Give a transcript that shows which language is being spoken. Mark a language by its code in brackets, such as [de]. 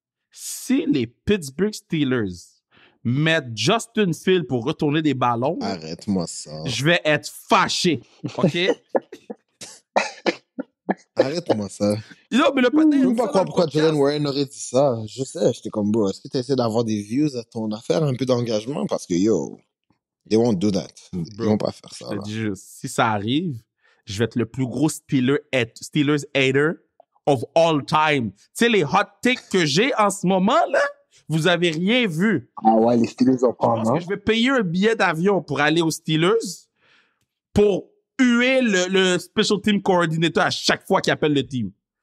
[fr] Si les Pittsburgh Steelers mettre Justin Fields pour retourner des ballons. Arrête-moi ça. Je vais être fâché. OK? Arrête-moi ça. Non, mais le patin. Je ne peux pas croire pourquoi Jalen Warren aurait dit ça. Je sais, j'étais comme, bro, est-ce que tu essaies d'avoir des views à ton affaire, un peu d'engagement? Parce que, [en] yo, they won't do that. [fr] Ils vont pas faire ça. Je te dis juste, si ça arrive, je vais être le plus gros Steelers [en] hater of all time. [fr] Tu sais, les hot takes que j'ai en ce moment, là, vous avez rien vu. Ah ouais, les Steelers ont pas, je vais payer un billet d'avion pour aller aux Steelers pour huer le special team coordinator à chaque fois qu'il appelle le team.